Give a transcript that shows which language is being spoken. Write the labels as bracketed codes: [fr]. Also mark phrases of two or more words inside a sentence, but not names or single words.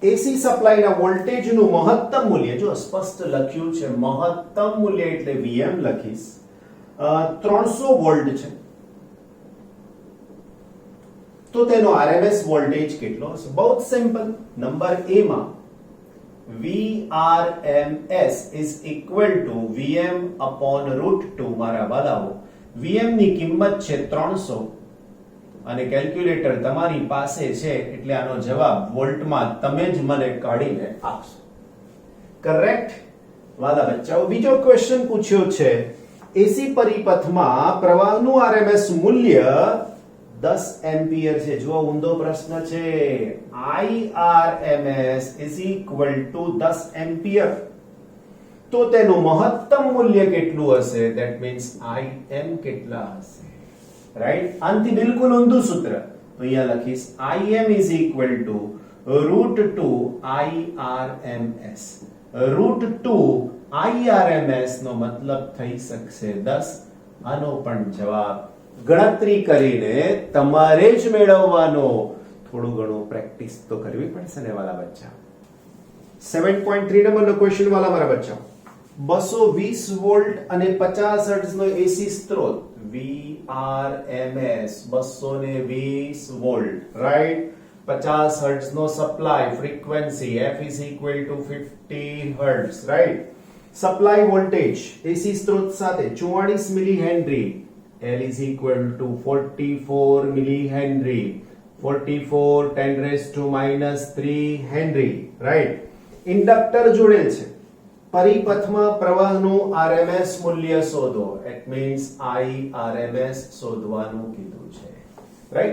[gu] એસી સપ્લાયના વોલ્ટેજનું મહત્તમ મૂલ્ય, જો સ્પષ્ટ લખ્યું છે મહત્તમ મૂલ્ય એટલે Vm લખીશ, 300 વોલ્ટ છે, તો તેનો RMS વોલ્ટેજ કેટલો હશે? બહુ જ સિમ્પલ. નંબર એ માં [en] VRMS is equal to Vm upon √2. [gu] મારા વાલાઓ, Vm ની કિંમત છે 300 અને કેલ્ક્યુલેટર તમારી પાસે છે એટલે આનો જવાબ વોલ્ટમાં તમે જ મને કાઢીને આપશો. કરેક્ટ વાલા બચ્ચાઓ. બીજો ક્વેશ્ચન પૂછ્યો છે, એસી પરિપથમાં પ્રવાહનું RMS મૂલ્ય 10 એમ્પિયર છે. જો ઊંધો પ્રશ્ન છે. [en] IRMS is equal to 10 [gu] એમ્પિયર, તો તેનું મહત્તમ મૂલ્ય કેટલું હશે? [en] that means [gu] IM કેટલા હશે? રાઈટ. આનાથી બિલકુલ ઊંધું સૂત્ર. તો અહીંયા લખીશ [en] IM is equal to √2 IRMS. [gu] √2 IRMS નો મતલબ થઈ શકશે 10. આનો પણ જવાબ ગણતરી કરીને તમારે જ મેળવવાનો. થોડું ઘણું પ્રેક્ટિસ તો કરવી પડશે ને વાલા બચ્ચા. 7.3 નંબરનો ક્વેશ્ચન વાલા મારા બચ્ચા, 220 વોલ્ટ અને 50 હર્ટ્ઝ નો એસી સ્ત્રોત VRMS 220 વોલ્ટ, રાઈટ, 50 હર્ટ્ઝ નો [en] supply frequency F is equal to 50 [gu] હર્ટ્ઝ, રાઈટ. [en] supply voltage [gu] એસી સ્ત્રોત સાથે 44 મિલી હેનરી, [en] L is equal to 44 [gu] મિલી હેનરી, 44 10⁻³ હેનરી, રાઈટ. ઇન્ડક્ટર જોડેલ છે. પરિપથમાં પ્રવાહનું RMS મૂલ્ય શોધો. [en] it means [gu] IRMS શોધવાનું કીધું છે, રાઈટ.